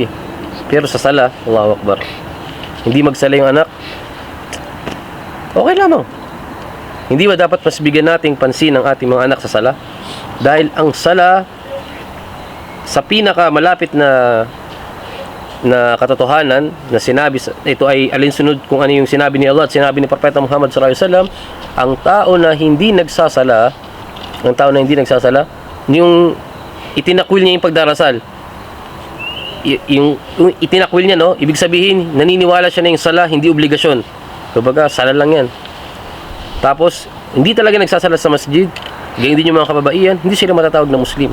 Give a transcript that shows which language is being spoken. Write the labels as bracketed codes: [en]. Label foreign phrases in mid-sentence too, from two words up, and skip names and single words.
[tl] Pero sa sala, [ar] الله أكبر, [tl] hindi magsala yung anak, okay lamang. Hindi ba dapat mas bigyan nating pansin ang ating mga anak sa sala? Dahil ang sala, sa pinaka malapit na katotohanan na sinabi, ito ay alinsunod kung ano yung sinabi ni Allah at sinabi ni Propeta Muhammad [ar] صلى الله عليه وسلم, [tl] ang tao na hindi nagsasala, yung itinakwil niya yung pagdarasal, yung itinakwil niya, no, ibig sabihin naniniwala siya na yung sala hindi obligasyon. Kumbaga, sala lang yan. Tapos hindi talaga nagsasala sa masjid, ganyan din yung mga kababaihan, hindi sila matatawag na Muslim.